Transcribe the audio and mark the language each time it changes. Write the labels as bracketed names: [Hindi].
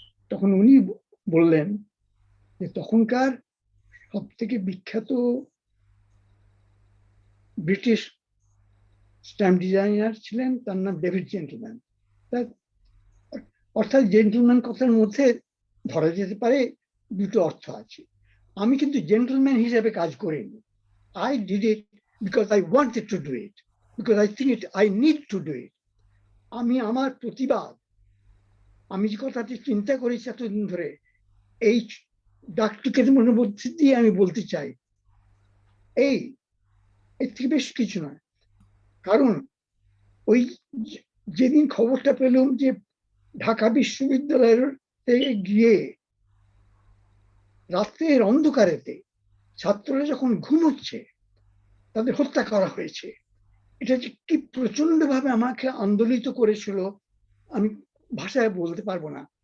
[Bangla] তখন উনি বললেন যে তখনকার সব থেকে বিখ্যাত ব্রিটিশ স্ট্যাম্প ডিজাইনার ছিলেন, তার নাম ডেভিড জেন্টলম্যান। অর্থাৎ জেন্টলম্যান কথার মধ্যে ধরা যেতে পারে দুটো অর্থ আছে। আমি কিন্তু জেন্টলম্যান হিসেবে কাজ করিনি। [English] I did it because I wanted to do it, because I think I need to do it. [Bangla] আমি আমার প্রতিবাদ, আমি যে কথাটি চিন্তা করেছি এতদিন ধরে, এই ডাকটিকেটের মধ্যে দিয়ে আমি বলতে চাই, এর থেকে বেশ কিছু নয়। কারণ ওই যেদিন খবরটা পেলাম যে ঢাকা বিশ্ববিদ্যালয়ের থেকে গিয়ে রাত্রের অন্ধকারেতে ছাত্ররা যখন ঘুমোচ্ছে তাদের হত্যা করা হয়েছে, এটা যে কি প্রচন্ড ভাবে আমাকে আন্দোলিত করেছিল আমি ভাষায় বলতে পারবো না।